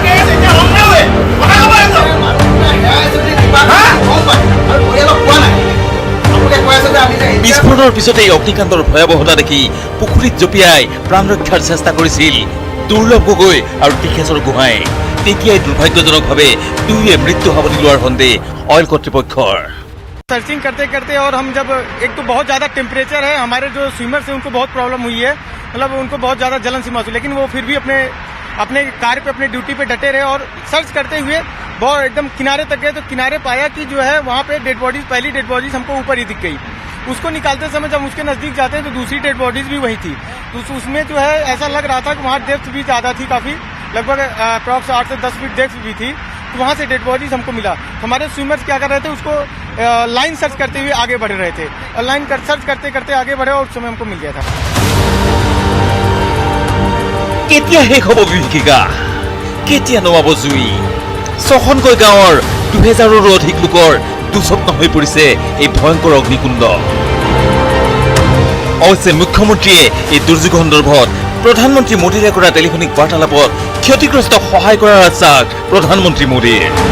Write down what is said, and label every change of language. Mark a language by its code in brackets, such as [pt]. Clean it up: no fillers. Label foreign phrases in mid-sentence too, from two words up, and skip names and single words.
[as] বিস্ফোৰণৰ পিছতে এই অগ্নিকাণ্ডৰ ভয়াৱহতা দেখি পুখুৰীত জঁপিয়াই প্ৰাণ ৰক্ষাৰ চেষ্টা কৰিছিল দুৰ্লভ গগৈ আৰু টিখেশ্বৰ গোহাঁই তেতিয়াই দুৰ্ভাগ্যজনকভাৱে দুয়ে মৃত্যু সাৱটি লোৱাৰ সন্দেহ অইল কৰ্তৃপক্ষৰ [hi] सर्चिंग करते करते और हम जब एक तो बहुत ज़्यादा टेम्परेचर है हमारे जो स्विमर्स हैं उनको बहुत प्रॉब्लम हुई है मतलब उनको बहुत ज़्यादा जलन सी महसूस लेकिन वो फिर भी अपने कार्य पे अपने ड्यूटी पे डटे रहे और सर्च करते हुए बहुत एकदम किनारे तक गए तो किनारे पाया कि जो है वहाँ पे [en] dead bodies [hi] पहली [en] dead bodies [hi] हमको ऊपर ही दिख गई उसको निकालते समय जब उसके नजदीक जाते हैं तो दूसरी [en] dead bodies [hi] भी वही थी। तो उसमें जो है ऐसा लग रहा था कि वहाँ डेप्थ भी ज्यादा थी, काफी लगभग अप्रॉक्स 8 से 10 [en] feet depth [hi] भी थी। तो वहाँ से [en] dead bodies [hi] हमको मिला। तो हमारे स्विमर्स क्या कर रहे थे, उसको [en] line search [hi] करते हुए आगे बढ़ रहे थे और [en] line search [hi] करते करते आगे बढ़े और उस समय हमको मिल गया था। [as] কেতিয়া শেষ হ'ব বিভীষিকা? কেতিয়া নমাব জুই? 6খনকৈ গাঁৱৰ 2000ৰো অধিক লোকৰ দুস্বপ্ন হৈ পৰিছে এই ভয়ংকৰ অগ্নিকুণ্ড। অৱশ্যে মুখ্যমন্ত্ৰীয়ে এই দুৰ্যোগ সন্দৰ্ভত প্ৰধানমন্ত্ৰী মোদীৰে কৰা টেলিফোনিক বাৰ্তালাপত ক্ষতিগ্ৰস্তক সহায় কৰাৰ আশ্বাস প্ৰধানমন্ত্ৰী মোদীৰ।